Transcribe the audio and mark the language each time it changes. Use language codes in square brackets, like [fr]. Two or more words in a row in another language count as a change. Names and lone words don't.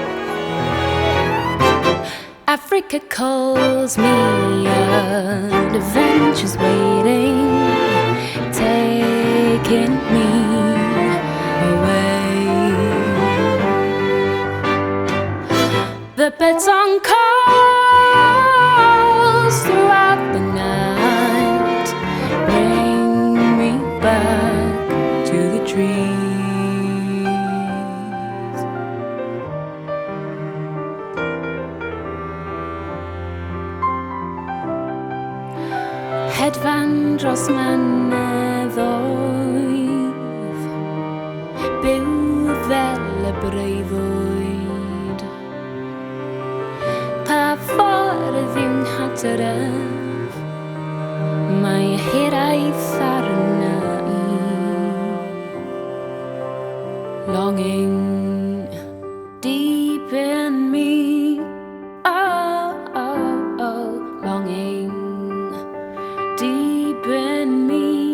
[en] Africa calls me, and adventure's waiting, taking me away. The birdsong calls throughout the night, bring me back to the trees. [cy] Hedfan dros mynyddoedd, byw fel y breuddwyd. Pa ffordd yw'n hadref, mae hiraeth arna i. [en] Longing deep in me, longing deep in me,